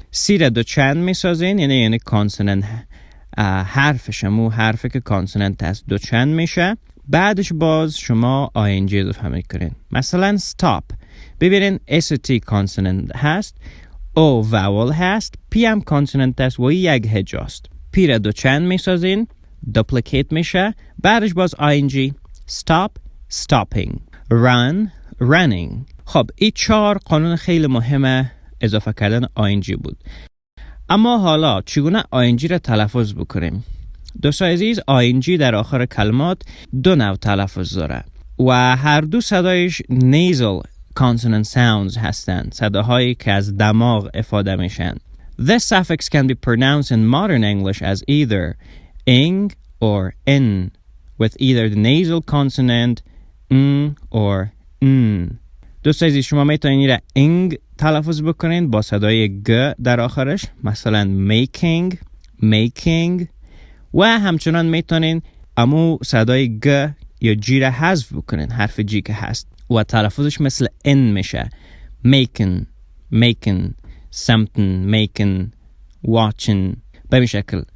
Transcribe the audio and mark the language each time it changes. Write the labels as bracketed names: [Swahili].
[Persian] سی را دو چند میسازین یعنی کانسوننت حرفش امو حرفی که کانسوننت هست دو چند میشه بعدش باز شما ING اضافه میکنین. مثلا stop ببینین ST کانسوننت هست O vowel هست P هم کانسوننت هست و یک هجاست. P را دو چند میسازین duplicate میشه بعدش باز ING. [English] stop stopping run running. [Persian] خب این 4 قانون خیلی مهمه اضافه کردن ING بود. اما حالا چگونه ING را تلفظ بکنیم؟ دوستان عزیز ING در آخر کلمات دو نوع تلفظ داره و هر دو صدایش [English] nasal consonant sounds [Persian] هستند صداهایی که از دماغ افاده میشن. [English] This suffix can be pronounced in modern English as either ing or n with either the nasal consonant or n. [Persian] دوست عزیز شما میتونید را ing تلفظ بکنین با صدای گ در آخرش مثلا making و همچنان میتونین امو صدای گ یا جی را حذف بکنین حرف جی که هست و تلفظش مثل ان میشه making something making watching به این شکل.